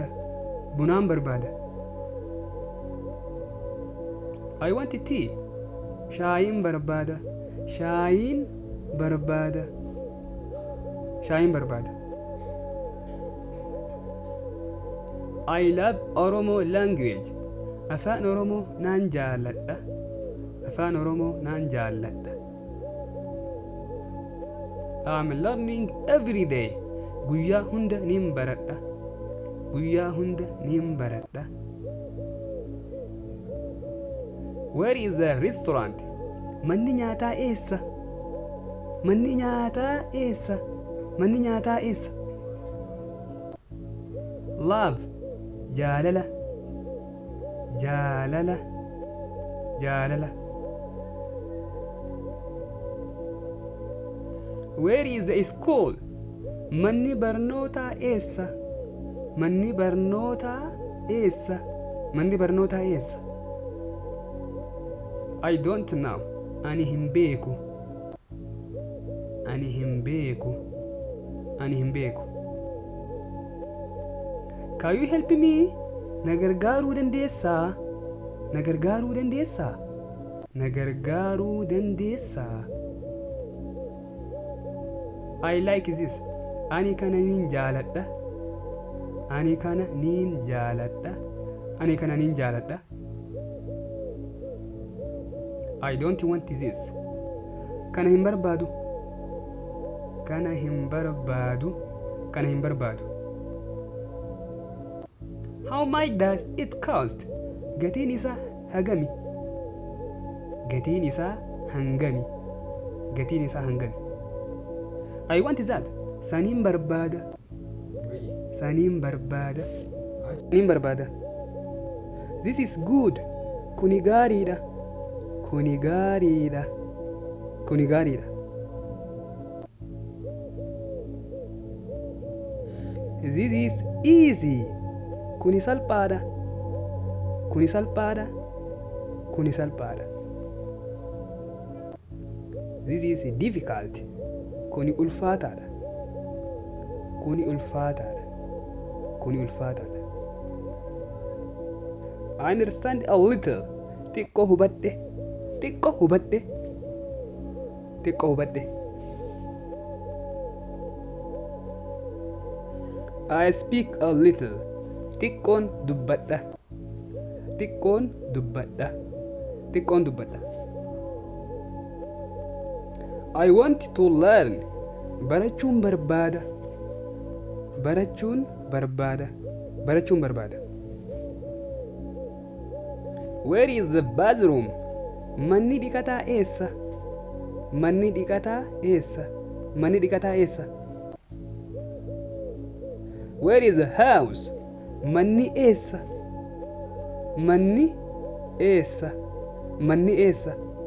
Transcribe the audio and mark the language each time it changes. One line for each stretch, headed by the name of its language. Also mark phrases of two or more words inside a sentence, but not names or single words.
Oromo: Bunaan barbaada.
English: I want tea.
Oromo: Shaayin barbaada. Shaayin barbaada. Shaayin barbaada.
English: I love Oromo language.
Oromo: Afaan Oromoo naan jaalladha. Afaan Oromoo naan jaalladha.
English: I'm learning every day.
Oromo: Guyyaa hunda nin baradha. Guyyaa hunda nin baradha.
English: Where is the restaurant?
Oromo: Manni nyaataa eessa? Manni nyaataa eessa? Manni nyaataa eessa? Love. Jaalala. Jaalala. Jaalala.
English: Where is the school?
Oromo: Manni barnootaa eessa? Manni barnootaa eessa? Manni barnootaa eessa?
English: I don't know.
Oromo: Ani hin beeku. Ani hin beeku. Ani hin beeku.
English: Can you help me?
Oromo: Na gargaaruu dandeessaa? Na gargaaruu dandeessaa? Na gargaaruu dandeessaa?
English: I like this.
Oromo: Ani kana nin jaaladha. Ani kana nin jaaladha. Ani kana nin jaaladha.
English: I don't want this.
Oromo: Kana hin barbaadu. Kana hin barbaadu. Kana hin barbaadu.
English: How much does it cost?
Oromo: Gatiin isaa hagami? Gatiin isaa hangami? Gatiin isaa hangami?
English: I want that.
Oromo: Saniin barbaada. Saniin barbaada. Saniin barbaada.
English: This is good.
Oromo: Kuni gaariidha. Kuni gaariidha. Kuni gaariidha.
English: This is easy.
Oromo: Kuni salphaadha. Kuni salphaadha. Kuni salphaadha.
English: This is difficult.
Oromo: Kuni ulfaataadha. Kuni ulfaataadha. Kuni ulfaataadha.
English: I understand a little.
Oromo: Xiqqoo hubadhe. Xiqqoo hubadhe. Xiqqoo hubadhe.
English: I speak a little.
Oromo: Xiqqoon dubbadha. Xiqqoon dubbadha. Xiqqoon dubbadha.
English: I want to learn.
Oromo: Barachuun barbaada. Barachuun barbaada. Barachuun barbaada.
English: Where is the bathroom?
Oromo: Manni dhiqataa eessa? Manni dhiqataa eessa? Manni dhiqataa eessa?
English: Where is the house?
Oromo: Manni eessa? Manni eessa? Manni eessa?